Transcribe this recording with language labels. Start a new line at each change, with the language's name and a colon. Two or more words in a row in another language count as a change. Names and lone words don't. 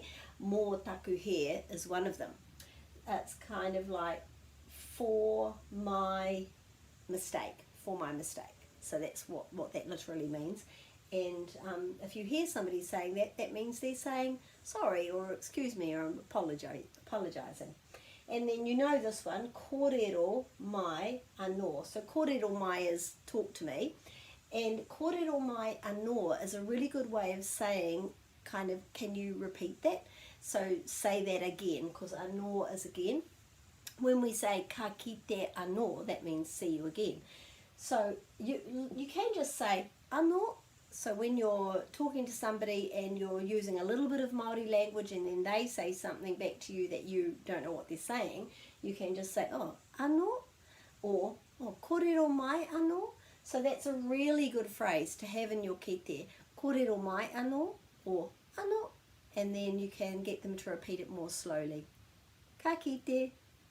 Māori: More taku here
English: is one of them. It's kind of like for my mistake, so that's what that literally means. And if you hear somebody saying that, that means they're saying sorry or excuse me or I'm apologizing. And then you know this one,
Māori: kōrero mai anō.
English: So
Māori: kōrero mai
English: is talk to me, and
Māori: kōrero mai anō
English: is a really good way of saying kind of, can you repeat that? So say that again, because anō is again. When we say
Māori: ka kite anō,
English: that means see you again. So you can just say anō. So when you're talking to somebody and you're using a little bit of Māori language and then they say something back to you that you don't know what they're saying, you can just say, oh, anō, or oh,
Māori: kōrero mai anō.
English: So that's a really good phrase to have in your kete,
Māori: kōrero mai anō,
English: or anō, and then you can get them to repeat it more slowly.
Māori: Ka kite.